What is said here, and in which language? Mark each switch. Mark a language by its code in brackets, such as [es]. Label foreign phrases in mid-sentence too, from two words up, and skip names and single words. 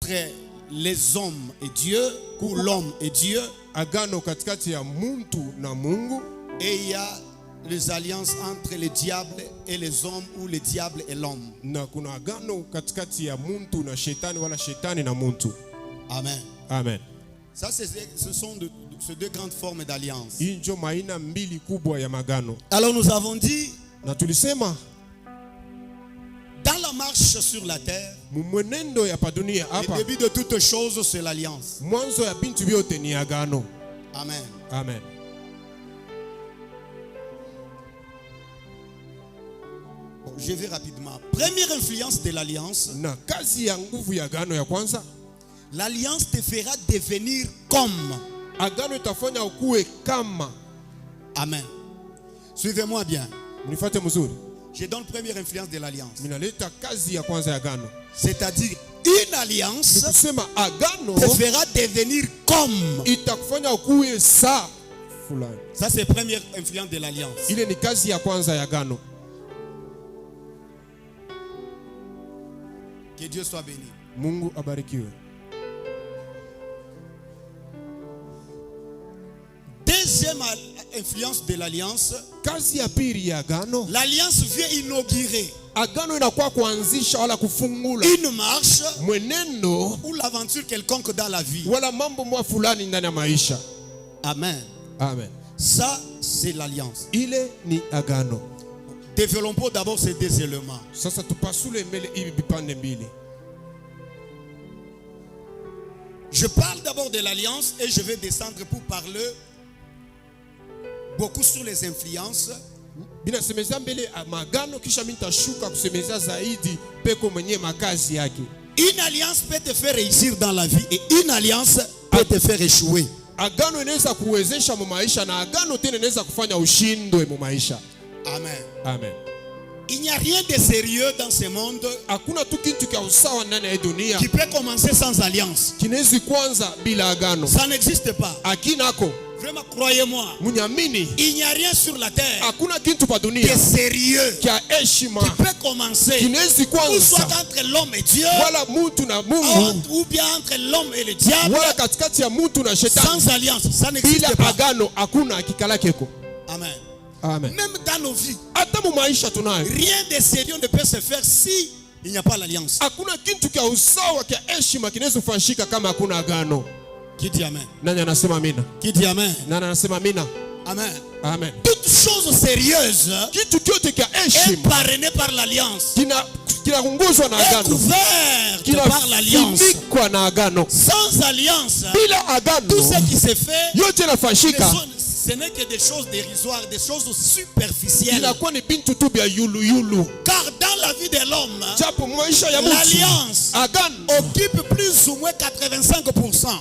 [fr] entre les hommes et Dieu, ou l'homme et Dieu. [sw] Agano katikati ya muntu na Mungu. [fr] Et il y a les alliances entre le diable et les hommes, ou le diable et l'homme. [sw] Na kuna agano katikati ya muntu na shetani wala shetani na muntu. [fr] Amen. [sw] Amen. [fr] Ça, ce sont ces deux grandes formes d'alliance. [sw] Injo maina mbili kubwa ya magano. [fr] Alors nous avons dit, [sw] Na tulisema [fr] dans la marche sur la terre, [sw] mwenendo ya padunia [fr] le [sw] hapa, [fr] début de toutes choses, c'est l'alliance. [sw] mwanzo ya bintu vyote ni agano. [fr] Amen. [sw] Amen. [fr] Bon, je vais rapidement. Première influence de l'alliance. [sw] Na kazi ya nguvu ya agano ya kwanza, [fr] L'alliance te fera devenir comme. [sw] agano itafanya ukuwe kama. [fr] Amen. Suivez-moi bien. [sw] Mnifate mzuri. [fr] Je donne première influence de l'alliance. [sw] Minaleta kazi ya kwanza ya agano. [fr] C'est-à-dire, une alliance [sw] Nikusema agano [fr] te fera devenir comme. [sw] itakufanya ukuwe sa fulani. [fr] Ça, c'est première influence de l'alliance. [sw] Ile ni kazi ya kwanza ya agano. [fr] Que Dieu soit béni. [sw] Mungu abarikiwe. [fr] Deuxième influence de l'alliance. [sw] Kazi ya pili ya agano, [fr] L'alliance vient inaugurer [sw] agano inakuwa kuanzisha wala kufungula [fr] une marche [sw] mwenendo [fr] ou l'aventure quelconque dans la vie. [sw] wala mambo mwa fulani ndani ya maisha. [fr] Amen. [sw] Amen. [fr] Ça, c'est l'alliance. [sw] Ile ni agano. [fr] Développons d'abord ces deux éléments. [sw] Sasa tupasule mbele hivi vipande mbili. [fr] Je parle d'abord de l'alliance et je vais descendre pour parler beaucoup sur les influences. [sw] Binasemeza mbele magano kisha mimi nitashuka kusemeza zaidi peko mwenye makazi yake. [fr] Une alliance peut te faire réussir dans la vie et une alliance peut te faire échouer. [sw] Agano inaweza kuwezesha mu maisha na agano tena inaweza kufanya ushindwe mu maisha. [fr] Amen. [sw] Amen. [fr] Il n'y a rien de sérieux dans ce monde [sw] Hakuna tu kitu cha usawa ndani ya dunia [fr] qui peut commencer sans alliance. [sw] kinaweza kwanza bila agano. [fr] Ça n'existe pas. [sw] Akinako [fr] Vraiment, croyez-moi. [sw] munyamini, [fr] Il n'y a rien sur la terre [sw] hakuna kitu pa [fr] de [sw] dunia [fr] sérieux [sw] kia heshima [fr] qui peut commencer [sw] kinaweza [fr] ou soit [sw] kwanza [fr] entre l'homme et Dieu, [sw] wala mutu na Mungu [fr] ou bien entre l'homme et le diable, [sw] wala katikati ya mutu na shetani. [fr] sans alliance. Ça n'existe [sw] Bila [fr] pas. [sw] agano hakuna kikalakeko. [fr] Amen. [sw] Amen. [fr] Même dans nos vies, [sw] Hata mu maisha tunayo [fr] rien de sérieux ne peut se faire si il n'y a pas l'alliance. [sw] hakuna kitu kia usawa kia heshima kinaweza kufanyika kama hakuna agano. [fr] Qui dit amen? [sw] Nani anasema amina? [fr] Qui dit amen? [sw] Nani anasema amina? [fr] Amen. [sw] Amen. [fr] Toute chose sérieuse [sw] Kitu kyote kia [fr] est [sw] heshima [fr] parrainée par l'alliance, [sw] kinaongozwa na [fr] est [sw] agano, [fr] couverte par l'alliance. [sw] kinafunikwa na agano. [fr] Sans alliance, [sw] Bila [fr] tout [sw] agano [fr] ce qui se fait, [sw] yote inafanyika [fr] ce n'est que des choses dérisoires, des choses superficielles. [sw] inakuwa ni bintu tu bya yulu yulu. [fr] Car dans la vie de l'homme, [sw] Japo maisha ya mtu [fr] l'alliance [sw] agano [fr] occupe plus ou moins 85%.